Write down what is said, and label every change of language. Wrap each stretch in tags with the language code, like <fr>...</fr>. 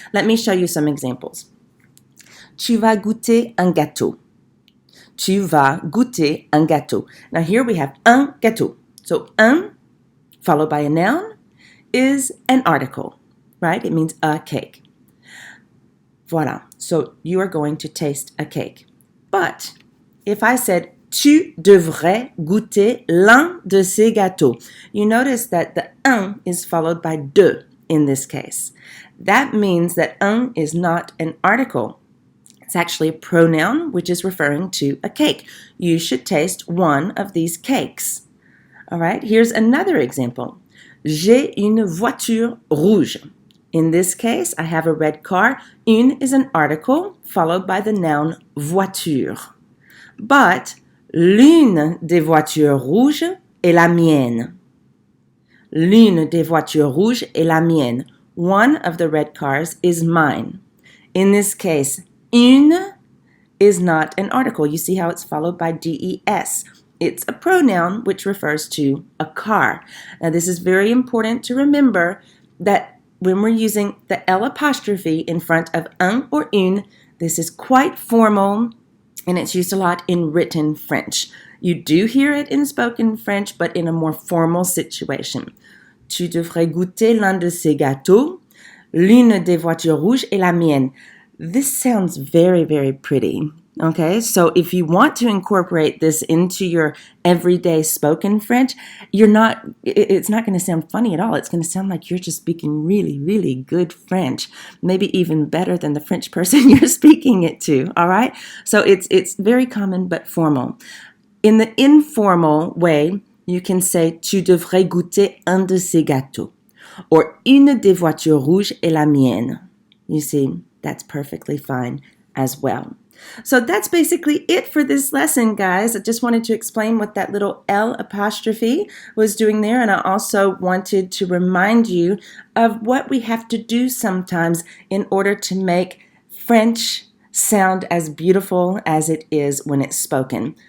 <en>Let me show you some examples.</en> <fr>Tu vas goûter un gâteau. Tu vas goûter un gâteau.</fr> <en>Now here we have</en> <fr>un gâteau.</fr> <en>So un, followed by a noun, is an article, right? It means a cake. Voilà. So you are going to taste a cake. But if I said</en> <fr>tu devrais goûter l'un de ces gâteaux.</fr> <en>You notice that the un is followed by de in this case. That means that un is not an article. It's actually a pronoun which is referring to a cake. You should taste one of these cakes. All right, here's another example.</en> <fr>J'ai une voiture rouge.</fr> <en>In this case, I have a red car. Une is an article followed by the noun voiture. But</en> <fr>l'une des voitures rouges est la mienne. L'une des voitures rouges est la mienne.</fr> <en>One of the red cars is mine. In this case, une is not an article. You see how it's followed by des. It's a pronoun which refers to a car. Now, this is very important to remember that when we're using the L apostrophe in front of un or une, this is quite formal and it's used a lot in written French. You do hear it in spoken French, but in a more formal situation.</en> <fr>Tu devrais goûter l'un de ces gâteaux. L'une des voitures rouges est la mienne.</fr> <en>This sounds very, very pretty. Okay, so if you want to incorporate this into your everyday spoken French, it's not going to sound funny at all. It's going to sound like you're just speaking really, really good French, maybe even better than the French person you're speaking it to, all right? So it's very common but formal. In the informal way, you can say</en> <fr>tu devrais goûter un de ces gâteaux,</fr> <en>or</en> <fr>une des voitures rouges est la mienne.</fr> <en>You see, that's perfectly fine as well. So that's basically it for this lesson, guys. I just wanted to explain what that little L apostrophe was doing there, and I also wanted to remind you of what we have to do sometimes in order to make French sound as beautiful as it is when it's spoken.</en>